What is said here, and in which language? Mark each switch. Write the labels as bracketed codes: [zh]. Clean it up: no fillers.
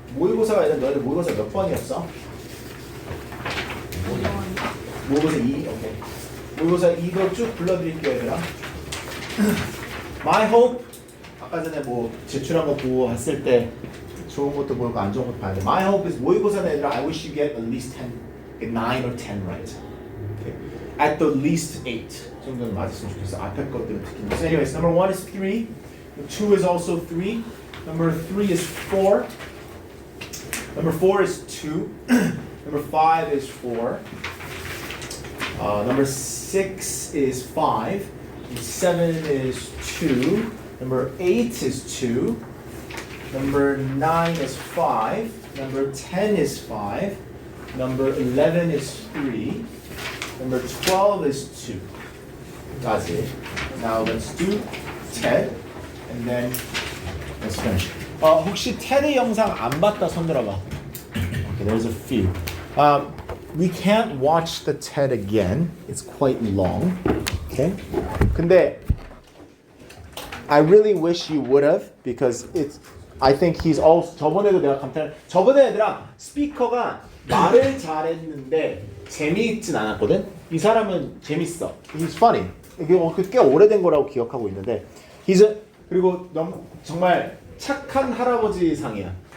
[ko] 모의고사가 아니라 너희들 모의고사 몇 번이었어? 모의고사 2? 오케이. 모의고사 2도 쭉 불러드릴게요 얘들아. [en] My hope [ko] 아까 전에 뭐 제출한 거 보고 왔을 때 좋은 것도 보고 안 좋은 것도 봐야 돼. [en] My hope is [ko] 모의고사는 얘들아 [en] I wish you get at least 10, get 9 or 10 right. Okay. At the least 8 [ko] 정도는 맞았으면 좋겠어. 앞에 것들은 특히. [en] So anyways, number 1 is 3. 2 is also 3. Number 3 is 4. Number 4 is 2. Number 5 is 4. Number 6 is 5. 7 is 2. Number 8 is 2. Number 9 is 5. Number 10 is 5. Number 11 is 3. Number 12 is 2. That's it. Now let's do TED and then let's finish. [ko] 혹시 TED 영상 안 봤다 손 들어봐. [en] Okay, there's a few. We can't watch the TED again. It's quite long. Okay? 근데 I really wish you would have because it's I think he's also [ko] 저번에도 내가 감탄을 저번에 얘들아 스피커가 말을 잘했는데 재미있진 않았거든. 이 사람은 재밌어. [en] He's funny. [ko] 이게 꽤 오래된 거라고 기억하고 있는데 [en] he's a, [ko] 그리고 정말 착한 할아버지 상이야.